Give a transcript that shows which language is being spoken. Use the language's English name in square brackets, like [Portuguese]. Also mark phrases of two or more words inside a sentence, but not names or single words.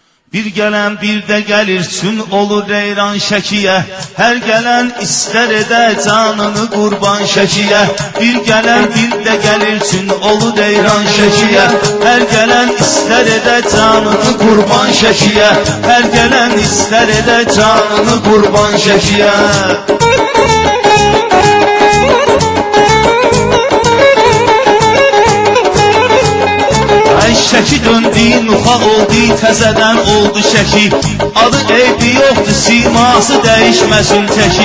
[Turkish] Bir gelen bir de gelirsin olur reyran şekiye. Her gelen ister ede canını kurban şekiye. Bir gelen bir de gelirsin olur reyran şekiye. Her gelen ister ede canını kurban şekiye. Her gelen ister ede canını kurban şekiye. [Azerbaijani] Şəki döndü, nuxa oldu, təzədən oldu şəki. Adı eybi yoxdur, siması dəyişməsin təki.